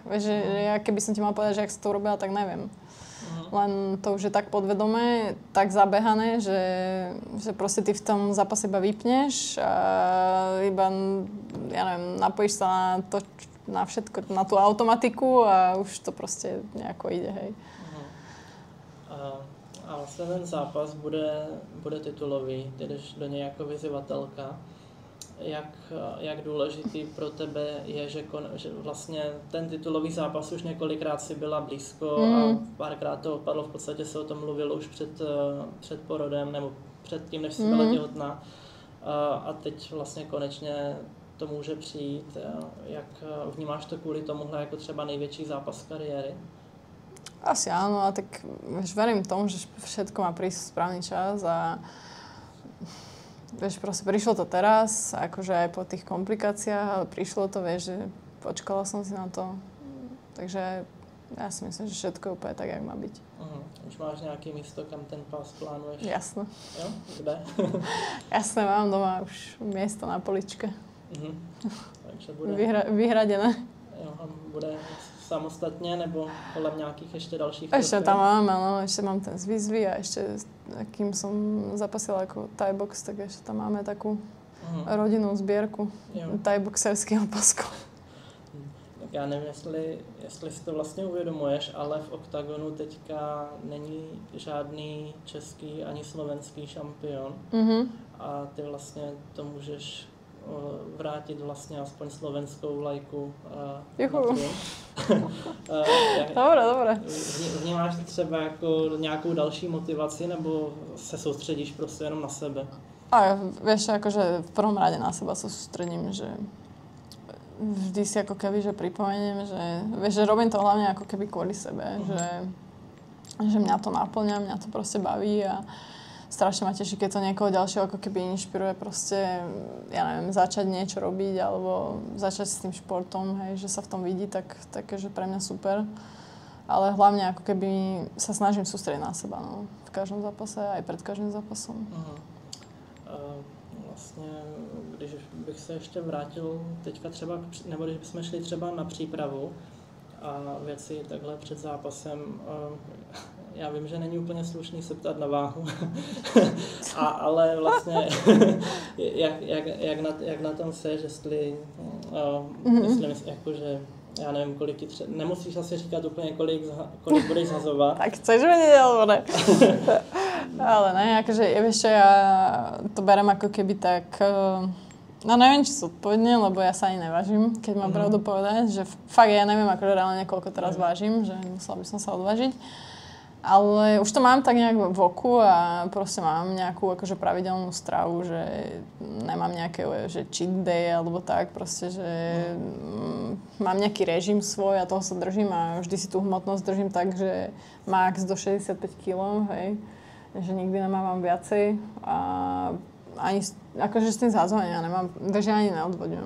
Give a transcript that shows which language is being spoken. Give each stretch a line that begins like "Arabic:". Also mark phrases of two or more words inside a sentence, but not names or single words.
Slovak: Vieš, že ja keby som ti mal povedať, že jak sa to robila, tak neviem. Len to už je tak podvedomé, tak zabehané, že proste ty v tom zápase iba vypneš a iba, ja neviem, napojíš sa na to, na všetko, na tú automatiku a už to proste nejako ide, hej.
Czech: A vlastně ten zápas bude titulový, ty jdeš do něj jako vyzývatelka. Jak důležitý pro tebe je, že vlastně ten titulový zápas už několikrát si byla blízko a párkrát to opadlo, v podstatě se o tom mluvilo už před porodem nebo před tím, než jsi byla těhotná. A teď vlastně konečně to může přijít. Jak vnímáš to kvůli tomuhle jako třeba největší zápas kariéry?
Slovak: Asi áno, a tak vieš, verím tomu, že všetko má prísť v správny čas a vieš, proste prišlo to teraz, akože aj po tých komplikáciách, ale prišlo to, vieš, že počkala som si na to. Takže ja si myslím, že všetko je úplne tak, jak má byť.
Czech: Už máš nejaké místo, kam ten pás plánuješ?
Slovak: Jasné.
Czech: Jo? Kde?
Slovak: Jasné, mám doma už miesto na poličke.
Czech: Takže bude...
Slovak: Vyhradené.
Czech: Jo, a bude samostatně, nebo kolem nějakých ještě dalších?
Slovak: Ešte tam mám, áno, ešte mám ten z výzvy a ešte, kým som zapasila ako Thai-box, tak ešte tam máme takú rodinnú zbierku thai-boxerského pasku.
Czech: Tak já nevím, jestli si to vlastně uvědomuješ, ale v oktagonu teďka není žádný český ani slovenský šampion. A ty vlastně to můžeš vrátit vlastně aspoň slovenskou vlajku na trůn.
Slovak: Dobre.
Czech: Vnímáš to třeba jako nějakou další motivaci, nebo se soustředíš prostě jenom na sebe?
Slovak: A vieš, akože v prvom rade na seba sa sústredím, že vždy si ako keby, že pripomeniem, že vieš, že robím to hlavne ako keby kvôli sebe, že mňa to naplňa, mňa to proste baví a strašne ma teší, keď to niekoho ďalšieho ako keby inšpiruje proste, ja neviem, začať niečo robiť alebo začať s tým športom, hej, že sa v tom vidí, tak že pre mňa super. Ale hlavne ako keby sa snažím sústrediť na seba, no, v každom zápase, aj pred každým zápasom.
Czech: Vlastně, když bych se ještě vrátil teďka třeba, nebo když bychom šli třeba na přípravu a věci takhle před zápasem, já vím, že není úplně slušný se ptát na váhu, ale vlastně jak na tom seš, jestli jakože já nevím, kolik ti nemusíš asi říkat úplně, kolik budeš zhazovat.
Slovak: Tak chceš vedieť, alebo ne? Ale ne, akože vieš čo, ja to berem ako keby tak, no neviem, či zodpovedne, lebo ja sa ani nevážim, keď mám pravdu povedať, že fakt ja neviem akože reálne koľko teraz vážim, že musela by som sa odvážiť. Ale už to mám tak nejak v oku a proste mám nejakú akože pravidelnú stravu, že nemám nejaké že
English: cheat day
Slovak: alebo tak, proste, že mám nejaký režim svoj a toho sa držím a vždy si tú hmotnosť držím tak, že max do 65 kg, hej, že nikdy nemávam viacej a ani akože s tým zhadzovaním ja nemám, takže ani neodvoďujem.